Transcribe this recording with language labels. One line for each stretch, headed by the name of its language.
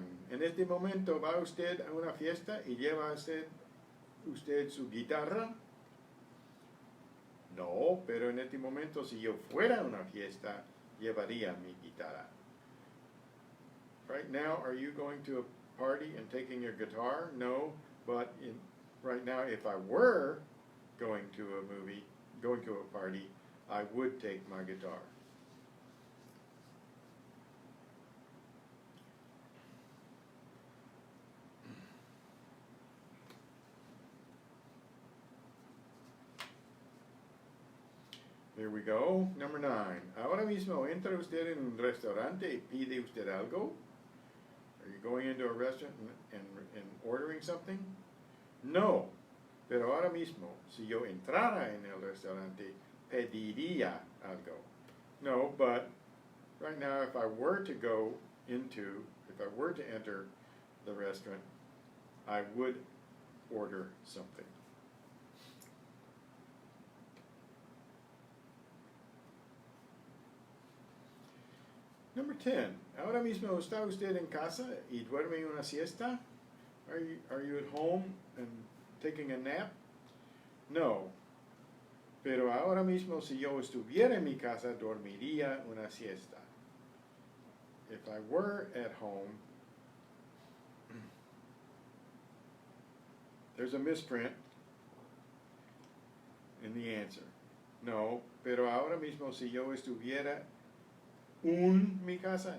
Spanish: En este momento va usted a una fiesta y lleva usted su guitarra. No, pero en este momento si yo fuera a una fiesta, llevaría mi guitarra.
English: Right now, are you going to a party and taking your guitar? No, but right now, if I were going to a party, I would take my guitar. Here we go. Number 9.
Spanish: Ahora mismo entra usted en un restaurante y pide usted algo.
English: Are you going into a restaurant and ordering something? No.
Spanish: Pero ahora mismo, si yo entrara en el restaurante, pediría algo.
English: No, but right now, if I were to enter the restaurant, I would order something. Number 10.
Spanish: Ahora mismo está usted en casa y duerme una siesta?
English: Are you at home and taking a nap? No.
Spanish: Pero ahora mismo si yo estuviera en mi casa, dormiría una siesta.
English: If I were at home, there's a misprint in the answer.
Spanish: No, pero ahora mismo si yo estuviera mi casa?